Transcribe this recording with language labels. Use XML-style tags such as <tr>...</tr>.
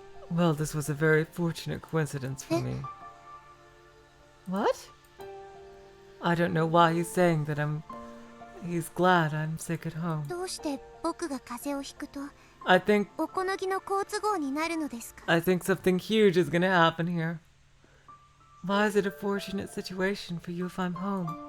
<en>Well, this was a very fortunate coincidence for me. What? I don't know why he's saying that he's glad I'm sick at home.</en> <ja>どうして僕が風邪をひくと</ja> <en>I think</en> <ja>おこのぎの好都合になるのですか？</ja> <en>I think something huge is gonna happen here. Why is it a fortunate situation for you if I'm home?</en>